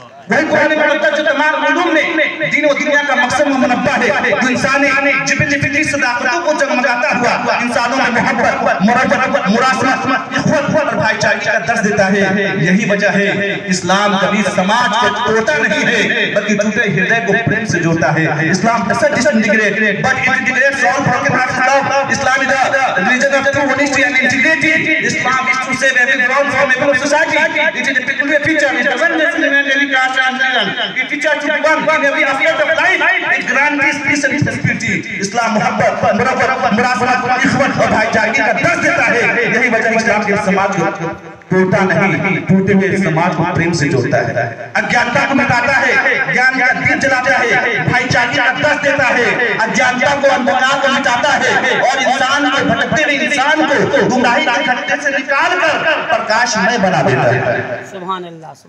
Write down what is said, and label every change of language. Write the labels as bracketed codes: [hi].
[hi] वही कुरान मुकद्दस जो तमाम उलूम में दीन और दुनिया का मकसद मुनब्बा है, जो इंसानी जिबिली फितरी सदाकतों को जगमगाता हुआ इंसानों में मोहब्बत, मुरादत, मुरासमत, इख्वत और भाईचारे का दर्श देता है। यही वजह है इस्लाम कभी समाज को तोड़ता नहीं है, बल्कि टूटे हृदय को प्रेम से जोड़ता है। [en] Islam doesn't disintegrate but it integrates all broken hearts in love. Islam is the religion of true honesty and integrity. Islam is to save everyone from evil of society. It is a peculiar feature. It doesn't discriminate any caste. It teaches to one in every aspect of life. It grants peace and prosperity. [hi] इस्लाम मोहब्बत, मुराफत, इख्वत और भाईचारे का दर्श देता है। यही वजह इस्लाम के समाज को टूटा नहीं, टूटे हुए समाज को प्रेम से जोड़ता है, अज्ञानता को मिटाता है, ज्ञान का दीप जलाता है, भाईचारे का दर्श देता है, अज्ञानता को अंधकार को मिटाता है और इंसान को भटकते हुए इंसान को गुमराही के खड्डे से निकाल कर प्रकाशमय बना देता है। सुभान अल्लाह।